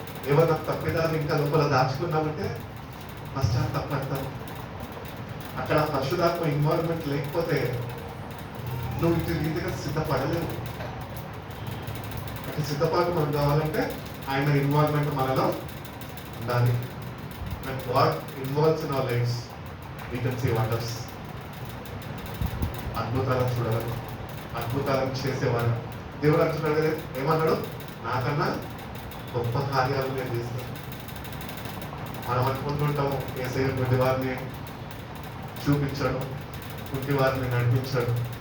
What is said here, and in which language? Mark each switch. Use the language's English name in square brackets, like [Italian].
[Telugu] ఏమన్నా తప్పిదాలు ఇంకా లోపల దాచుకున్నామంటే పశ్చాత్తాపడతారు. అక్కడ పరిశుద్ధాత్మ ఇన్వాల్వ్మెంట్ లేకపోతే నువ్వు ఇటు రీతిగా సిద్ధపడలేవు. అటు సిద్ధపాటు మనకు కావాలంటే ఆయన ఇన్వాల్వ్మెంట్ మనలో ఉండాలి. [English] When God involves in our lives, we can see wonders. [Telugu] అద్భుతాలను చూడగలం, అద్భుతాలను చేసేవాడు దేవుడు అంటున్నాడు కదా, ఏమన్నాడు? నాకన్నా గొప్ప కార్యాలు నేను చేస్తాను. మనం అనుకుంటుంటాము యేసయ్య గుడ్డి వారిని చూపించాడు, గుడ్డి వారిని నడిపించాడు.